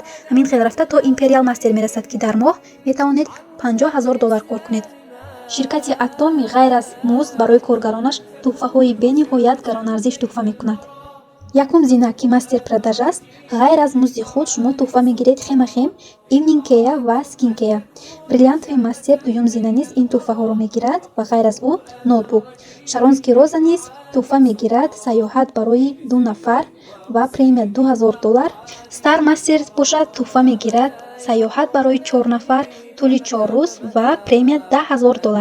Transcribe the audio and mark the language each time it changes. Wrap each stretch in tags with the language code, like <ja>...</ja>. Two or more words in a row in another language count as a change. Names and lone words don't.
<tg>ҳамин хел рафта то империал мастер мерасад, ки дар моҳ метавонед $50000 кор кунед. ширкати атомӣ ғайр аз музд барои коргаронаш тӯҳфаҳои бениҳоят гаронарзиш тӯҳфа мекунад. якум зина, ки</tg> <ru>мастер продаж</ru> <tg>аст, ғайр аз музди худ шумо тӯҳфа мегиред хемахем,</tg> <en>evening care ва skin care.</en> <tg>бриллиантови мастер дуюм зина низ ин тӯҳфаҳоро мегирад ва ғайр аз ӯ ноутбук. шаронский роза низ тӯҳфа мегирад саёҳат барои 2 нафар ва премия $2000. стар мастер бошад тӯҳфа мегирад саёҳат барои 4 нафар тӯли 4 рӯз ва премия $10000.</tg>